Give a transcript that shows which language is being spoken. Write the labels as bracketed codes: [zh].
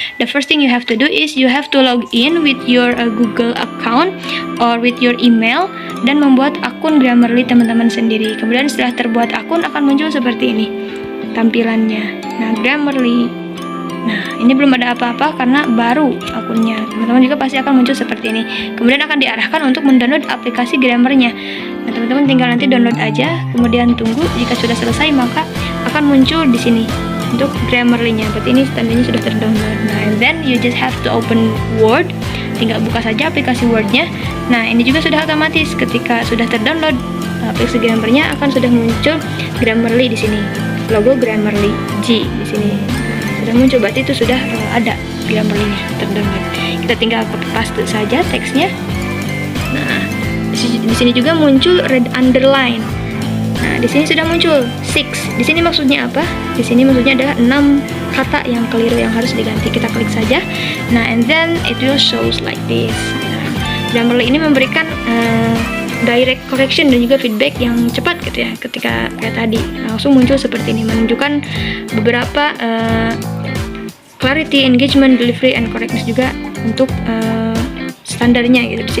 [en] The first thing you have to do is you have to log in with your Google account or with your email [id] dan membuat akun Grammarly teman-teman sendiri. Kemudian setelah terbuat akun akan muncul seperti ini tampilannya. Nah, Grammarly. Nah, ini belum ada apa-apa karena baru akunnya. Teman-teman juga pasti akan muncul seperti ini. Kemudian akan diarahkan untuk mendownload aplikasi Grammarnya. Nah, teman-teman tinggal nanti download aja, kemudian tunggu. Jika sudah selesai maka akan muncul di sini untuk Grammarly-nya. Berarti ini standarnya sudah terdownload. [en] Nah, and then you just have to open Word. [id] Tinggal buka saja aplikasi Word-nya. Nah, ini juga sudah otomatis ketika sudah terdownload aplikasi Grammarnya akan sudah muncul Grammarly di sini. Logo Grammarly G di sini. Sudah muncul, berarti itu sudah ada Grammarly-nya terdownload. Kita tinggal copy paste saja teksnya. Nah, di sini juga muncul red underline. Nah, di sini sudah muncul 6. Di sini maksudnya apa? Di sini maksudnya adalah 6 kata yang keliru yang harus diganti. Kita klik saja. [en] Nah, and then it will shows like this. [id] Nah, Grammarly ini memberikan direct correction dan juga feedback yang cepat gitu ya. Ketika kayak tadi langsung muncul seperti ini, menunjukkan beberapa clarity, engagement, delivery, and correctness juga untuk standarnya gitu.